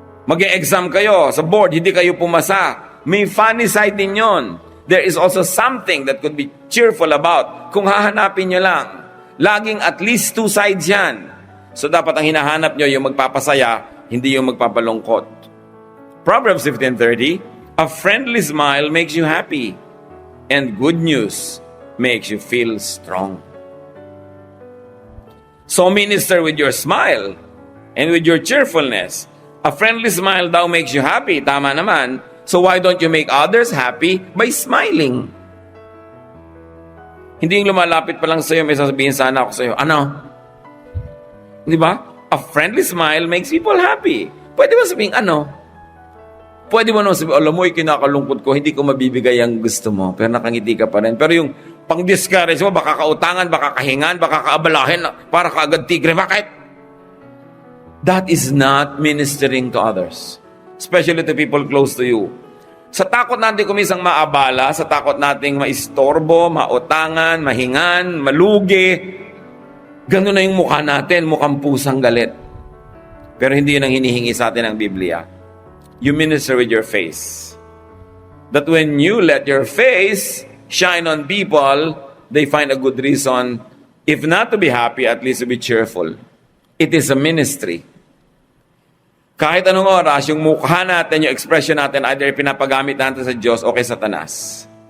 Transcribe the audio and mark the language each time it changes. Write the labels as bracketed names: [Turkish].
[Filipino] Mag-e-exam kayo sa board, hindi kayo pumasa. May funny side din yun. [English] There is also something that could be cheerful about. [Filipino] Kung hahanapin nyo lang, laging at least two sides yan. So dapat ang hinahanap nyo yung magpapasaya, hindi yung magpapalungkot. [English] Proverbs 15:30, a friendly smile makes you happy, and good news makes you feel strong. So minister with your smile and with your cheerfulness. A friendly smile daw makes you happy. Tama naman. So why don't you make others happy by smiling? [Filipino] Hindi yung lumalapit pa lang sa'yo, may sasabihin sana ako sa'yo, ano? Di ba? [English] A friendly smile makes people happy. [Filipino] Pwede mo sabihin, ano? Pwede mo naman sabihin, alam mo, kinakalungkot ko, hindi ko mabibigay ang gusto mo, pero nakangiti ka pa rin. Pero yung pang-discourage mo, baka kautangan, baka kahingan, baka kaabalahin, para kaagad tigre. Bakit? [English] That is not ministering to others. Especially to people close to you. [Filipino] Sa takot natin kumisang maabala, sa takot nating maistorbo, mautangan, mahingan, malugi, gano'n na yung mukha natin, mukhang pusang galit. Pero hindi yun ang hinihingi sa atin ng Biblia. [English] You minister with your face. That when you let your face shine on people, they find a good reason, if not to be happy, at least to be cheerful. It is a ministry. [Filipino] Kahit anong oras, yung mukha natin, yung expression natin, either pinapagamit natin sa Diyos o kay Satanas.